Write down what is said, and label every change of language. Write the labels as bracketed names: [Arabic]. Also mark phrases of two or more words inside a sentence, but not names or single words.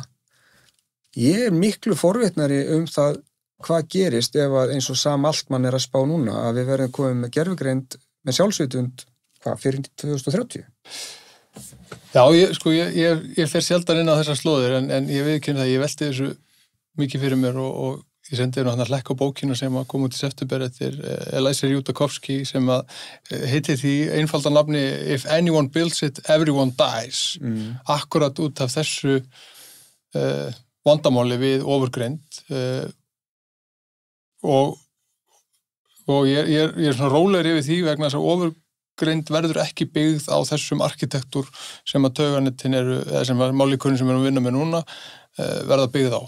[Icelandic] Ég miklu forvitnari það hvað gerist ef að eins og Sam Altman að spá núna að við verðum komið með gervigreind með sjálfsvitund fyrir 2030? Já, ég fer sjaldan inn á þessar slóðir en ég viðurkenni það, ég velti þessu mikið fyrir mér og ég sendi hann að hlekka á bókina sem að koma út í september eftir Eliezer Yudkowsky sem að heitir því einfalda nafni If anyone builds it, everyone dies. Akkurat út af þessu vandamáli við ofurgreind og ég svona rólegri yfir því vegna þess að ofurgreind verður ekki byggð á þessum arkitektúr sem að tauganetin eða sem að mállíkönin sem við erum að vinna með núna verða byggð á.